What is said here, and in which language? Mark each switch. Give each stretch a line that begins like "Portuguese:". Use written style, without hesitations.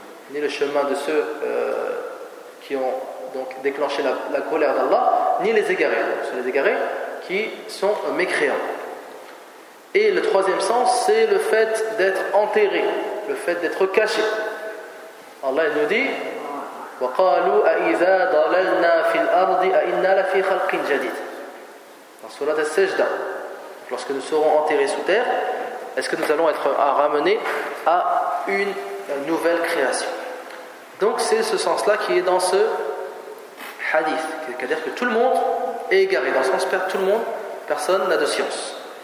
French: Ni le chemin de ceux qui ont donc déclenché la colère d'Allah, ni les égarés. Donc, ce sont les égarés qui sont mécréants. Et le troisième sens, c'est le fait d'être enterré, le fait d'être caché. Allah nous dit
Arabic: وَقَالُوا أَإِذَا ضَلَلْنَا فِي الْأَرْضِ أَإِنَّا لَفِي خَلْقٍ جَدِيدٍ
French: dans surat al-Sajda. Lorsque nous serons enterrés sous terre, est-ce que nous allons être ramenés à une nouvelle création? Donc c'est ce sens-là qui est dans ce hadith. C'est-à-dire que tout le monde est égaré. Dans ce sens, perd tout le monde, personne n'a de science.